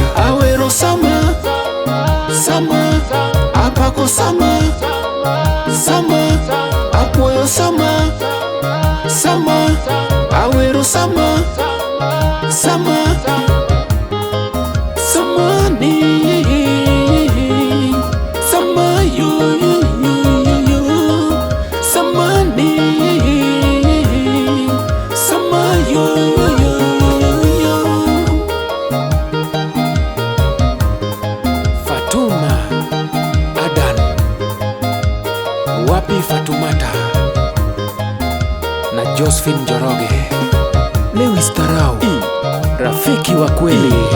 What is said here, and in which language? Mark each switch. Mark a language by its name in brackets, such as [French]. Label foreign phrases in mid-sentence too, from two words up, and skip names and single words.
[Luo (Kenya and Tanzania)] Awero Sama, Sama, apako Sama, Sama, apoyo Sama, Sama, awero Sama, Sama, Sama ni, Sama yo yo yo yo, Sama ni, Sama yo yo yo yo. [Swahili] Fatuma Adan, wapi Fatumata na Josephine Njoroge. Lewis Tarau, rafiki wa kweli.